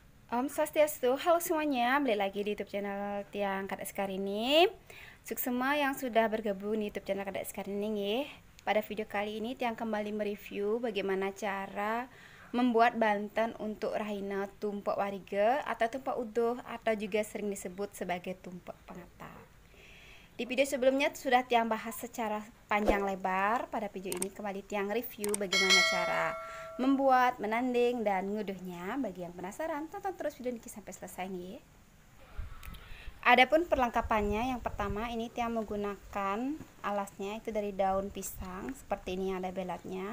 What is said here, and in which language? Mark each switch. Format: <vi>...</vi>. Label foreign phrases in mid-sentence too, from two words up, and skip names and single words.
<id>Om Swastiastu, halo semuanya, balik lagi di YouTube channel Tiang Kadek Sekar ini. Semua yang sudah bergabung di YouTube channel Kadek Sekar ini ya. Pada video kali ini Tiang kembali mereview bagaimana cara membuat banten untuk rahina tumpek warige atau tumpek uduh atau juga sering disebut sebagai tumpek pengatap. Di video sebelumnya sudah Tiang bahas secara panjang lebar. Pada video ini kembali Tiang review bagaimana cara membuat, menanding, dan nguduhnya. Bagi yang penasaran, tonton terus video ini sampai selesai nih. Adapun perlengkapannya, yang pertama ini Tiang menggunakan alasnya itu dari daun pisang seperti ini, ada belatnya.</id>